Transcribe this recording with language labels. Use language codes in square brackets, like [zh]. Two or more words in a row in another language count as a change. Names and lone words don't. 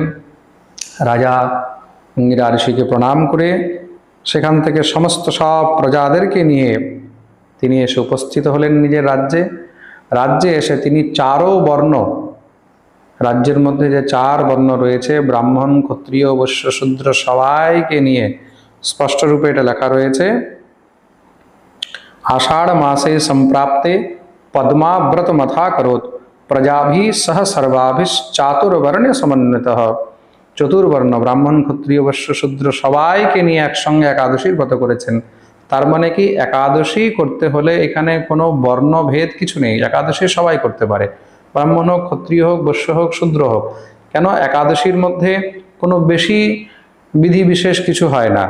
[bn] রাজা অঙ্গিরা ঋষিকে প্রণাম করে সেখান থেকে সমস্ত সব প্রজাদেরকে নিয়ে তিনি এসে উপস্থিত হলেন নিজের রাজ্যে। রাজ্যে এসে তিনি চারো বর্ণ, রাজ্যের মধ্যে যে চার বর্ণ রয়েছে, ব্রাহ্মণ, ক্ষত্রিয়, বৈশ্য, শূদ্র, সবাইকে নিয়ে স্পষ্ট রূপে এটা লেখা রয়েছে, [sa] आषाढ़ मासे संप्राप्ते पद्माव्रत मथा करोत् प्रजाभि सह सर्वाभिश्चातुर्वर्ण्य समन्वितः। [bn] চতুর্বর্ণ ব্রাহ্মণ, ক্ষত্রিয়, বৈশ্য, শূদ্র সবাইকে নিয়ে একসঙ্গে একাদশীর ব্রত করেছেন। তার মানে কি, একাদশী করতে হলে এখানে কোনো বর্ণভেদ কিছু নেই, একাদশী সবাই করতে পারে, ব্রাহ্মণ হোক, ক্ষত্রিয় হোক, বৈশ্য হোক, শূদ্র হোক। কেন? একাদশীর মধ্যে কোনো বেশি বিধি বিশেষ কিছু হয় না।